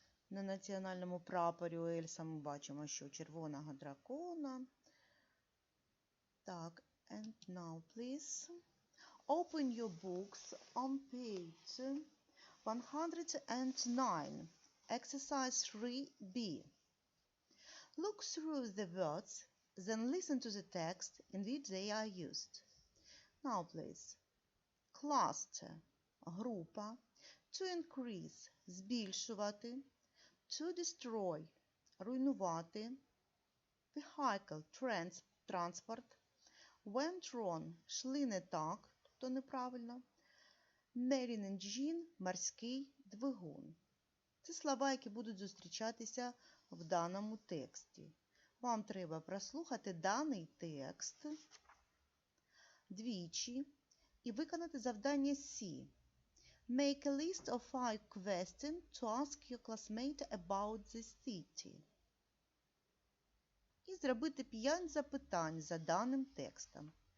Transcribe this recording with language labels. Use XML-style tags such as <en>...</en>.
<uk>На національному прапорі Уельса ми бачимо, що червоного дракона.</uk> <en>Так, and now please open your books on page 109, exercise 3B. Look through the words, then listen to the text in which they are used. Now please.</en> <uk>Cluster – група. To increase – збільшувати. To destroy – руйнувати. Vehicle – транспорт. Went wrong – шли не так, тобто неправильно. Marine engine – морський двигун. Це слова, які будуть зустрічатися в даному тексті. Вам треба прослухати даний текст двічі і виконати завдання C.</uk> <en>Make a list of 5 questions to ask your classmate about the city.</en> <uk>І зробити 5 запитань за даним текстом.</uk>